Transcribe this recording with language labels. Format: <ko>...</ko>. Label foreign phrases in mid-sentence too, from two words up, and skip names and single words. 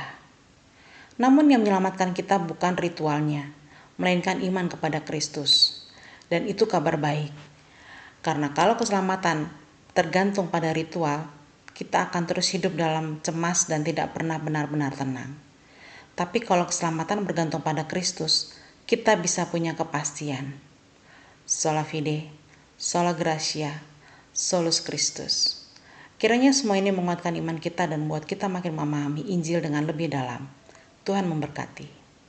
<id>Namun yang menyelamatkan kita bukan ritualnya, melainkan iman kepada Kristus. Dan itu kabar baik. Karena kalau keselamatan tergantung pada ritual, kita akan terus hidup dalam cemas dan tidak pernah benar-benar tenang. Tapi kalau keselamatan bergantung pada Kristus, kita bisa punya kepastian.</id> <la>Sola fide, sola gratia, solus Christus.</la> <id>Kiranya semua ini menguatkan iman kita dan membuat kita makin memahami Injil dengan lebih dalam. Tuhan memberkati.</id>